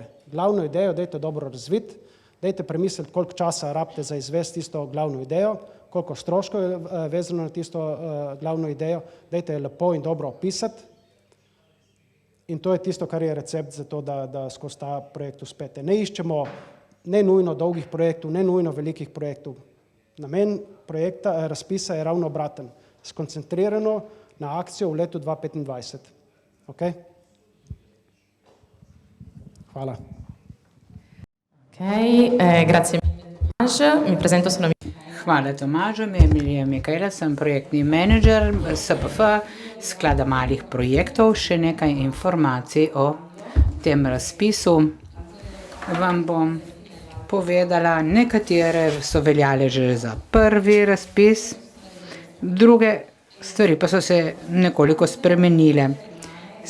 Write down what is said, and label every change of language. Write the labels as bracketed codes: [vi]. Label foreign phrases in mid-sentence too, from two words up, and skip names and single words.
[sl] Glavno idejo dajte dobro razviti, dajte premisliti, koliko časa rabite za izvesti tisto glavno idejo, koliko stroškov je vezano na tisto glavno idejo, dajte jo lepo in dobro opisati in to je tisto, kar je recept za to, da skozi ta projekt uspete. Ne iščemo ne nujno dolgih projektov, ne nujno velikih projektov. Namen projekta razpisa je ravno obraten, skoncentrirano na akcijo v letu 2025. Okay? Hvala. [it] Grazie Tomaž, mi presento sono [sl] Hvala Tomažu, mi je Emilija Mikajla, sem projektni menedžer SPF, sklada malih projektov. Še nekaj informacij o tem razpisu. Vam bom povedala, nekatere so veljale že za prvi razpis, druge stvari pa so se nekoliko spremenile.